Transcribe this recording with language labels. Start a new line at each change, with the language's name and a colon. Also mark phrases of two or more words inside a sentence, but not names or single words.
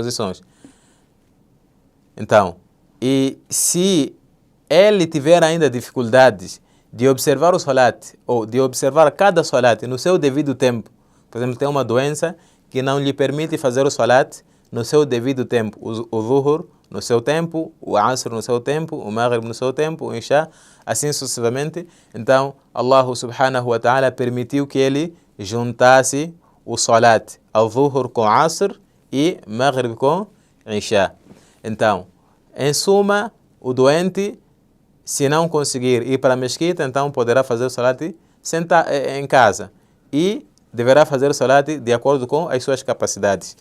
Portuguese: Então, E se ele tiver ainda dificuldades de observar o salat, ou de observar cada salat no seu devido tempo, por exemplo, tem uma doença que não lhe permite fazer o salat no seu devido tempo, o Zuhur no seu tempo, o Asr no seu tempo, o Maghrib no seu tempo, o Isha, assim sucessivamente. Então, Allah
Arabic: سبحانه وتعالى
Portuguese: permitiu que ele juntasse o salat ao Zuhur com Asr e Maghrib com Isha. Então, em suma, o doente, se não conseguir ir para a mesquita, então poderá fazer o salat em casa e deverá fazer o salat de acordo com as suas capacidades.